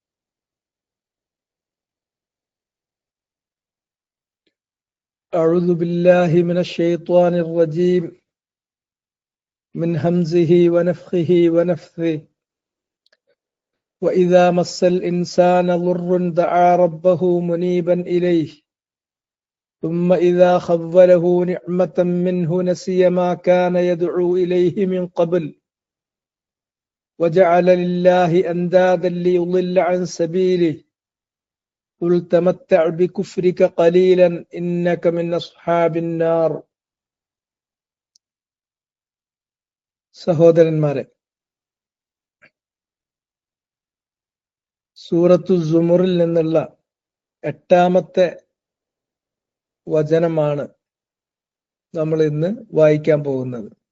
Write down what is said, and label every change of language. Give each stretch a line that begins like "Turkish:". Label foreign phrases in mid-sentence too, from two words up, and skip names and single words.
Arabic: أعوذ بالله من الشيطان الرجيم من همزه ونفخه ونفثه وإذا مس الإنسان ضر دعا ربه منيبا إليه ثم إذا خوله نعمة منه نسي ما كان يدعو إليه من قبل وجعل لله أندادا ليضل عن سبيله قل تمتع بكفرك قليلا إنك من أصحاب النار.
Malayalam: സഹോദരന്മാരെ, സൂറത്തു സുമറിൽ നിന്നുള്ള 8-ാമത്തെ വചനമാണ് നമ്മൾ ഇന്ന് വായിക്കാൻ പോകുന്നത്.